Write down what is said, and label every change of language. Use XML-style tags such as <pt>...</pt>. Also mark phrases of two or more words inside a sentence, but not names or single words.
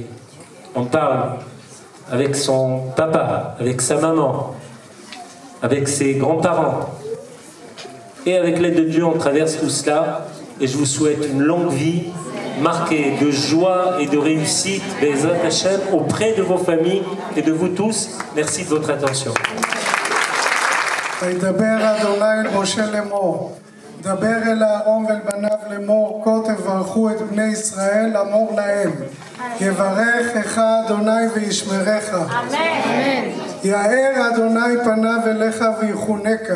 <fr>On parle avec son papa, avec sa maman, avec ses grands-parents. Et avec l'aide de Dieu, on traverse tout cela. Et je vous souhaite une longue vie marquée de joie et de réussite,</fr> <he>בעזרת השם,</he> <fr>auprès de vos familles et de vous tous. Merci de votre attention.</fr> <he>דבר אל אהרון ואל בניו לאמור, כה תברכו את בני ישראל, אמור להם, יברכך אדוני וישמרך. אמן. יאר אדוני פניו אליך ויחונקה.</he>